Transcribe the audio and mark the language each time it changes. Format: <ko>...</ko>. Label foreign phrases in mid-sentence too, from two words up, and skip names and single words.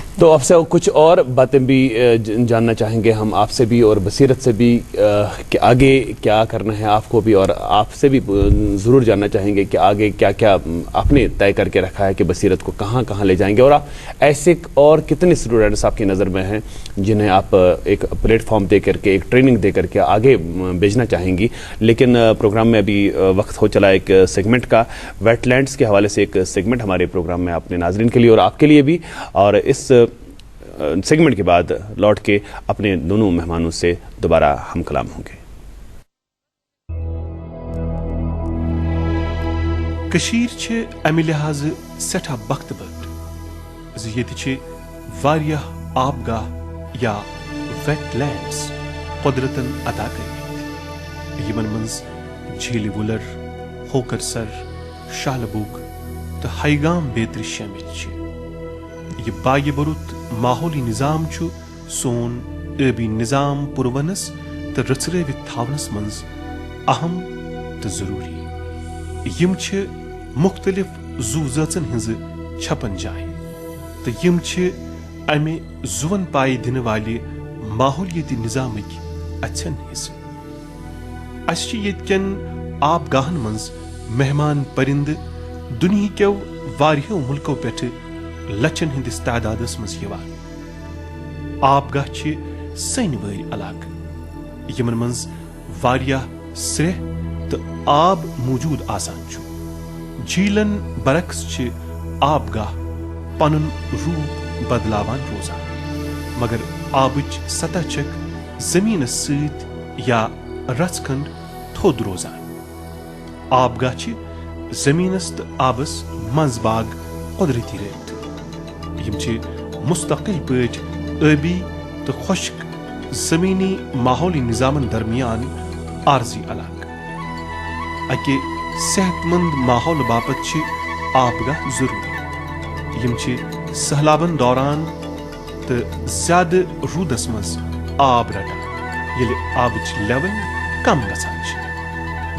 <hi>तो आपसे कुछ और बातें भी जानना चाहेंगे हम आपसे भी और बसीरत से भी कि आगे क्या करना है आपको भी, और आपसे भी ज़रूर जानना चाहेंगे कि आगे क्या क्या आपने तय करके रखा है कि बसीरत को कहाँ कहाँ ले जाएंगे, और आप ऐसे और कितने स्टूडेंट्स आपकी नज़र में हैं जिन्हें आप एक प्लेटफॉर्म दे करके, एक ट्रेनिंग दे करके आगे भेजना चाहेंगी। लेकिन प्रोग्राम में अभी वक्त हो चला एक सेगमेंट का, वेटलैंड्स के हवाले से एक सेगमेंट हमारे प्रोग्राम में अपने नाजरीन के लिए और आपके लिए भी, और इस सेगमेंट के बाद लौट के अपने दोनों मेहमानों से दोबारा हम कलाम होंगे।</hi> <ks>कशीर छे अमि लिहाज सठा बख्त बट येति छे वारिया आबगाह या वेटलैंड्स कुदरतन अता कर्मित यमन मंज झील वुलर, होकर सर, शालबूग तो हाईगाम बेतरी शामिल छे। ये बाय बरुत माहौली निजाम छु सोन अबी निजाम पुरवनस तो रचरवित थावनस मंज अहम तो जरूरी। यम छे मुख्तलिफ जू ज़ाचन हिंज छपन जाए तो यम छे अमे जुवन पाई दिन वाले माहौलियती निजामिक अच्छन हिस्से। अश येतकन आबगाहन मंज मेहमान परिंद</ks> <hi>दुनिया के</hi> <ks>वारियों मुल्कों पेठ लचन हिंदिस तादादस मज यवान। आबगाह छे सनवरी इलाक यमन मंज वारिया स्रेह तो आब मौजूद आसान छु। झीलन बरक्स छे आबगाह पनुन रूप बदलावान रोजान, मगर आबच सतह चक जमीन सत या रचखंड थोद रोजान। आबगाह छे जमीनस तो आबस मंजबाग कुदरती रेत यम छे मुस्तकिल पट आबी तो खुश्क जमीनी माहौली निजामन दरमियान आर्जी इलाक। अके सेहतमंद माहौल बापत छे आबगाह जरूरी। यम छे सहलाबन दौरान तो ज्यादा रूदस मज आब रटान येले आबच लेवल कम गसान छे।</ks>